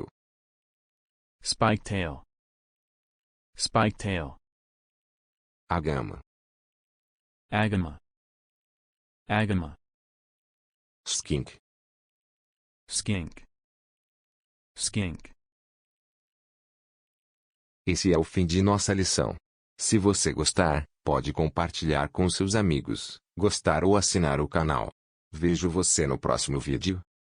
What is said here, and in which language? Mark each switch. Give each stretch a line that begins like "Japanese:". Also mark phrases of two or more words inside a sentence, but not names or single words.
English: spiketail, spiketail, agama, agama, agama, skink. skink, skink.
Portuguese: Esse é o fim de nossa lição. Se você gostar, pode compartilhar com seus amigos, gostar ou assinar o canal. Vejo você no próximo vídeo.